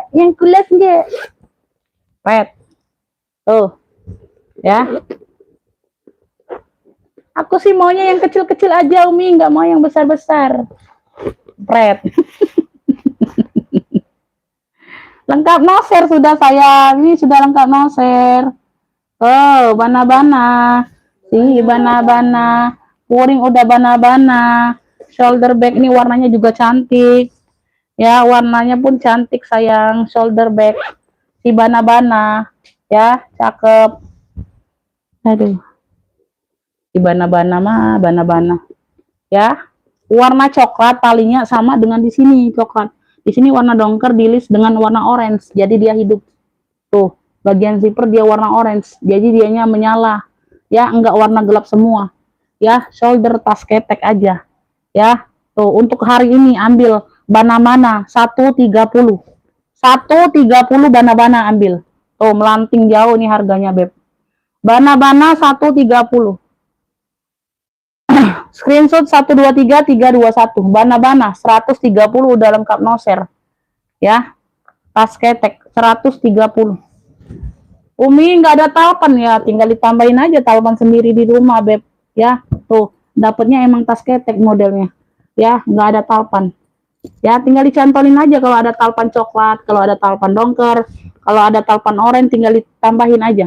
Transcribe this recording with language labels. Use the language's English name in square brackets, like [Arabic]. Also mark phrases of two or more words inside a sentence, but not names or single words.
[Indonesian] Yang kulas nggak? Pet. Tuh. Ya. Aku sih maunya yang kecil-kecil aja, Umi. Nggak mau yang besar-besar. Pret. Lengkap noser sudah sayang. Ini sudah lengkap noser. Oh, bana-bana. Si bana-bana. Puring udah bana-bana. [English] Shoulder bag [Indonesian] ini warnanya juga cantik. Ya, warnanya pun cantik sayang. [English] Shoulder bag. [Indonesian] Si bana-bana. Ya, cakep. Aduh. Si bana-bana mah, bana-bana. Ya, warna coklat talinya sama dengan di sini coklat. Di sini warna dongker dilis dengan warna orange. Jadi dia hidup. Tuh, bagian zipper dia warna orange. Jadi dianya menyala. Ya, enggak warna gelap semua. Ya, shoulder tas ketek aja. Ya, tuh untuk hari ini ambil bana-bana 130. 130 bana-bana ambil. Tuh, melanting jauh nih harganya, Beb. Bana-bana 130. Screenshot 123321. Bana-bana 130 udah lengkap noser. Ya. Tas ketek 130. Umi nggak ada talpan ya, tinggal ditambahin aja talpan sendiri di rumah, Beb. Ya, tuh, dapatnya emang tas ketek modelnya. Ya, nggak ada talpan. Ya, tinggal dicantolin aja kalau ada talpan coklat, kalau ada talpan dongker, kalau ada talpan oranye tinggal ditambahin aja.